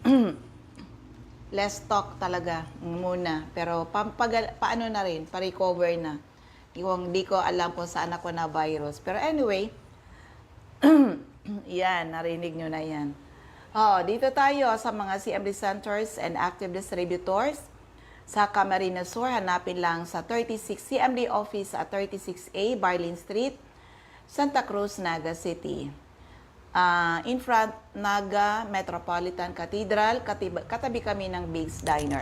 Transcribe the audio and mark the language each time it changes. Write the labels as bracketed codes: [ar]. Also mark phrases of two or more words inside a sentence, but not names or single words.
[en] Less talk [tl] talaga muna. Pero paano na rin, pa-recover na. Yung di ko alam kung saan ako na virus. Pero anyway, yan, narinig nyo na yan. Dito tayo sa mga [en] CMD centers and active distributors. [tl] Sa Camarines Sur, hanapin lang sa 36 CMD office at 36A Barlin Street, Santa Cruz, Naga City. [en] In front, [tl] Naga Metropolitan Cathedral, katabi kami ng Big's Diner.